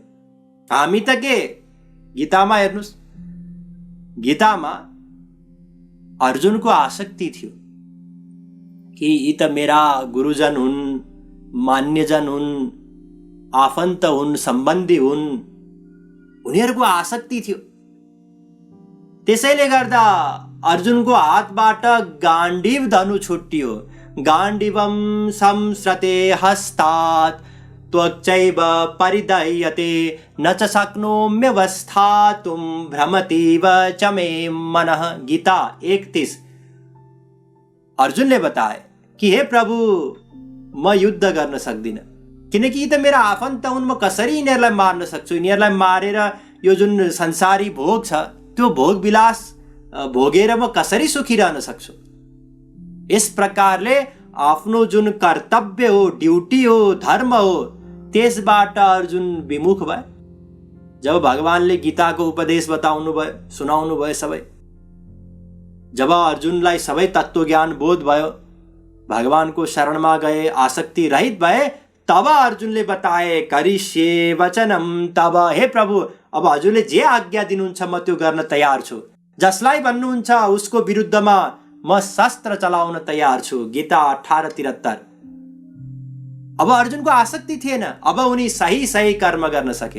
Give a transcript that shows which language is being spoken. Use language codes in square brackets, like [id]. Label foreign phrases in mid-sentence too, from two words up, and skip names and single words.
[ne] हामी त के, गीतामा हेर्नुहोस्, गीतामा अर्जुनको आसक्ति थियो कि यी त मेरा गुरुजन हुन्, मान्यजन हुन्, आफन्त हुन्, सम्बन्धी हुन्, उनीहरूको आसक्ति थियो। त्यसैले गर्दा अर्जुनको हातबाट गाण्डीव धनु छुट्टियो। [sa] गाण्डीवम संस्रते हस्तात् त्वक्चैव परिदह्यते न च शक्नोम्यवस्थातुं भ्रमतीव च मे मनः। [ne] गीता 31। अर्जुनले बताए कि हे प्रभु, म युद्ध गर्न सक्दिनँ किनकि यी त मेरा आफन्त हुन्। म कसरी यिनीहरूलाई मार्न सक्छु? यिनीहरूलाई मारेर यो जुन संसारी भोग छ त्यो भोग विलास भोगेर म कसरी सुखी रहन सक्छु? यस प्रकारले आफ्नो जुन कर्तव्य हो, ड्युटी हो, धर्म हो, त्यसबाट अर्जुन विमुख भए। जब भगवानले गीताको उपदेश बताउनु भयो, सुनाउनु भयो सबै, जब अर्जुनलाई सबै तत्त्वज्ञान बोध भयो, भगवानको शरणमा गए, आसक्ति रहित भए, तब अर्जुनले बताए [sa] करिष्ये वचनम तब। [ne] हे प्रभु, अब हजुरले जे आज्ञा दिनुहुन्छ म त्यो गर्न तयार छु। जसलाई भन्नुहुन्छ उसको विरुद्धमा म शस्त्र चलाउन तयार छु। गीता 18:73। अब अर्जुनको आसक्ति थिएन, अब उनी सही सही कर्म गर्न सके।